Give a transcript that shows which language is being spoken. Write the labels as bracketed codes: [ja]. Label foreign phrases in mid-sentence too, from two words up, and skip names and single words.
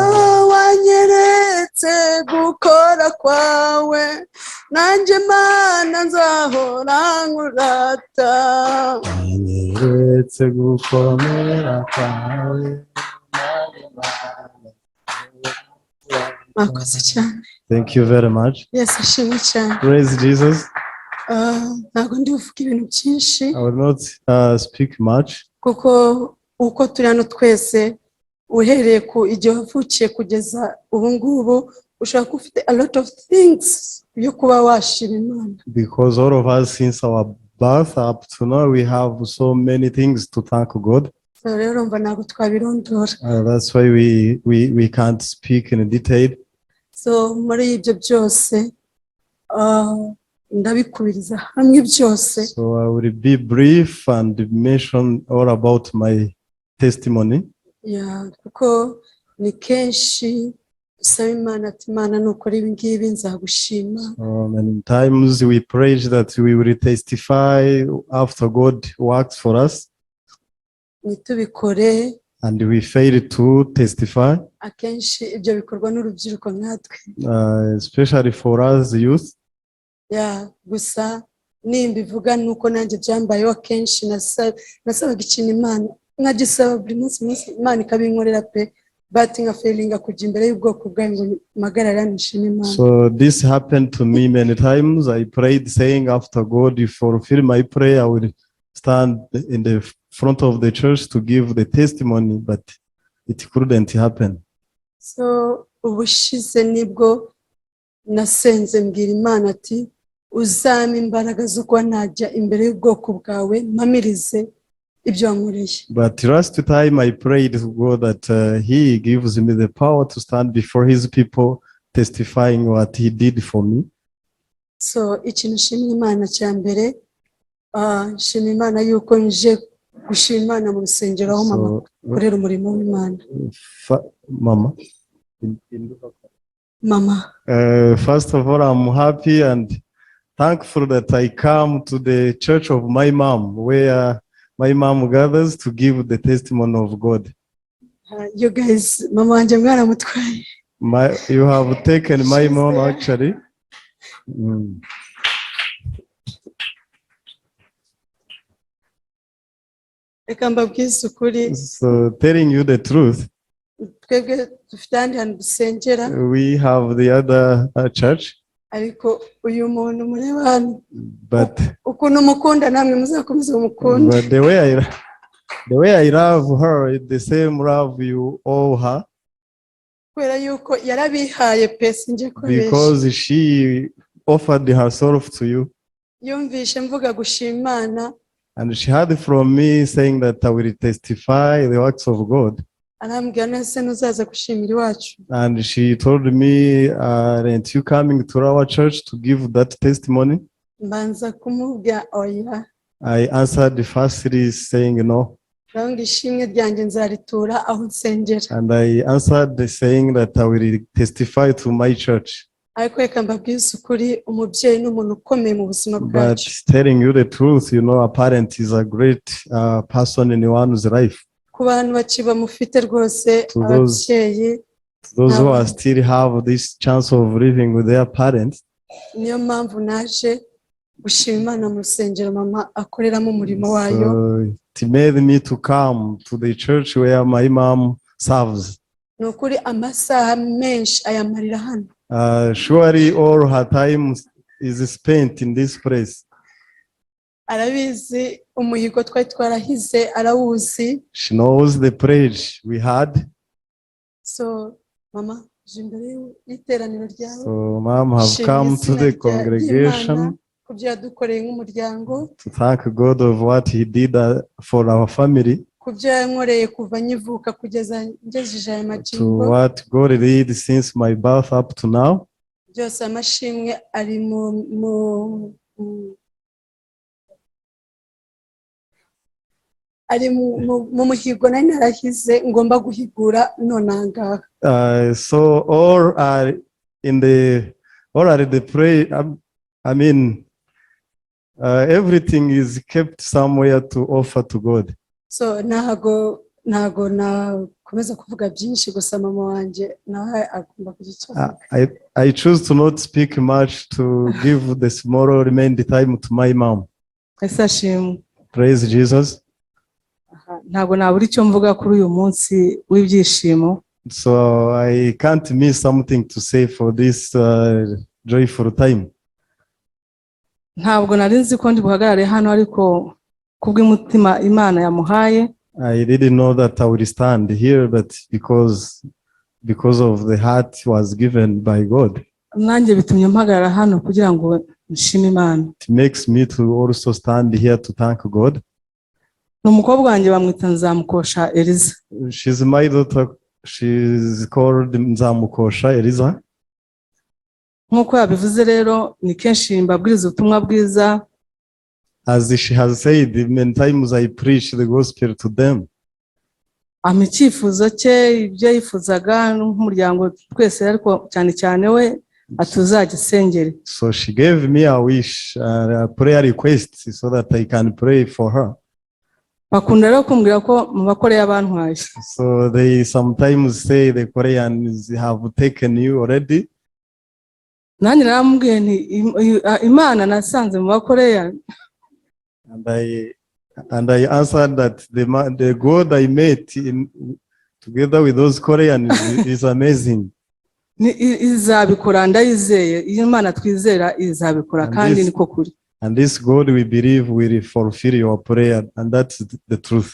[rw] Wanyeretse gukora kwawe nanje Mana nzahora nkurata. Wanyeretse gukomera kwawe nanje Mana. Mwakoze cyane. [en] Thank you very much. [rw] Yes, ashimwe cyane. [en] Praise Jesus. [rw] Ntabwo ndi buvuga ibintu byinshi [en] I will not speak much [rw] kuko uko turi hano twese uhereye ku igihe wavukiye kugeza ubu ngubu ushobora kuba ufite [en] a lot of things [rw] yo kuba washima Imana, [en] because all of us since our birth up to now we have so many things to thank God. [rw] so rero mva ntabwo twabirondora. [en] That's why we can't speak in detail. [rw] So muri ibyo byose ndabikubiriza hamwe byose. [en] So I will be brief and mention all about my testimony. [rw] Kuko ni kenshi dusaba Imana ati Imana nukora ibi ngibi nzagushima. [en] Many times we pray that we will testify after God works for us. [rw] Nitubikore [en] And we fail to testify. [rw] Akenshi ibyo bikorwa n'urubyiruko nkatwe. [en] Especially for us youth. [rw] Gusa nimbivuga nuko nanjye byambayeho akenshi nasabaga ikintu Imana nkagisaba buri munsi Imana ikabinkorera pe, but nka failinga kujya imbere y'ubwoko bwayo ngo magarara nishime Imana. [en] So this happened to me many times. I prayed saying after God, if fulfill my prayer, I will stand in the front of the church to give the testimony, but it couldn't happen. [rw] So ubushize nibwo nasenze mbwira Imana ati uzame imbaraga zo kuba najya imbere y'ubwoko bwawe mpamirize ibyo wankoreye. [en] But last time I prayed to God that He gives me the power to stand before His people testifying what He did for me. [rw] So ikintu nshimira Imana cya mbere nshimira Imana yuko nje gushima Imana mu rusengero aho mama korera umurimo w'Imana. Mama. [en] First of all, I'm happy and thankful that I come to the church of my mom, where my mom gathers to give the testimony of God. You guys, [rw] mama wanjye mwaramutwaye. [en] You have taken my mom actually. [rw] Reka mbabwize ukuri. [en] So telling you the truth, [rw] twebwe dufite ahandi hantu dusengera. [en] We have the other church. [rw] Ariko uyu muntu mureba hano, [en] but [rw] ukuntu umukunda namwe muzakomeza umukunda. [en] But the way I love her is the same love you owe her. [rw] Kubera yuko yarabihaye pesi nje kubesha. [en] Because she offered herself to you. [rw] Yumvishe mvuga gushima Imana. [en] And she heard from me saying that I will testify the works of God. [rw] Arambwira nese nuzaza gushimira iwacu. [en] And she told me, aren't you coming to our church to give that testimony? [rw] Mbanza kumubwira oya. [en] I answered firstly saying no. [rw] Ishimwe ryanjye nzaritura aho nsengera. [en] And I answered saying that I will testify to my church. [rw] Ariko reka mbabwize ukuri, umubyeyi n'umuntu ukomeye mu buzima bwacu. [en] But telling you the truth, you know, a parent is a great person in one's life. [rw] ku bantu bakiba mufite rwose [en] To those- [rw] ababyeyi [en] those who are still have this chance of living with their parents. [rw] niyo mpamvu naje gushima Imana mu rusengero mama akoreramo umurimo wayo. [en] So it made me to come to the church where my mom serves. [rw] Ni ukuri amasaha menshi ayamarira hano. [en] Surely all her time is spent in this place. [rw] Arabizi umuhigo twari twarahize arawuzi. [en] She knows the pledge we had. [rw] So mama je imbere y'iteraniro ryawe. [en] So mom have come to the congregation [rw] kubyo yadukoreye nk'umuryango. [en] to thank God of what he did for our family. [rw] Kubyo yankoreye kuva nyivuka kugeza ngejeje aya [en] To [rw] magingo. [en] what God did since my birth up to now. [rw] Byose amashimwe ari mu muhigo nari narahize ngomba guhigura nonangaha. [en] So all are the pray. I mean, everything is kept somewhere to offer to God. [rw] So ntago nakomeza kuvuga byinshi gusa mama wanje nawe agomba kugica. [en] I choose to not speak much to give the small remaining time to my mom. [rw] Esashimwe. [en] Praise Jesus. [rw] Ntago nabura icyo mvuga kuri uyu munsi w'ibyishimo. [en] So I can't miss something to say for this joyful time. [rw] Ntabwo nari nzi ko ndi buhagarare hano ariko kubw'umutima Imana yamuhaye. [en] I didn't know that I would stand here, but because of the heart was given by God. [rw] Nanjye bitumye mpagarara hano kugira ngo nshime Imana. [en] It makes me to also stand here to thank God. [rw] N'umukobwa wanjye bamwita NZAMUKOSHA Eriza. [en] She's my daughter. She's called NZAMUKOSHA Eriza. [rw] Nkuko yabivuze rero ni kenshi mbabwiriza ubutumwa bwiza. [en] As she has said, many times I preach the gospel to them. [rw] Icyifuzo cye ibyo yifuzaga nk'umuryango twese ariko cyane cyane we atuzagisengere. [en] So she gave me a wish, a prayer request so that I can pray for her. [rw] Bakunda rero kumbwira ko mu bakore y'abantwaye. [en] So they sometimes say the Koreans have taken you already. [rw] Nanjye naramubwiye nti Imana nasanze mu bakoreya. [en] And I answered that the God I met together with those Koreans is amazing. [rw] Izabikora ndayizeye. Imana twizera izabikora kandi niko kuri. [en] And this God we believe will fulfill your prayer, and that's the truth.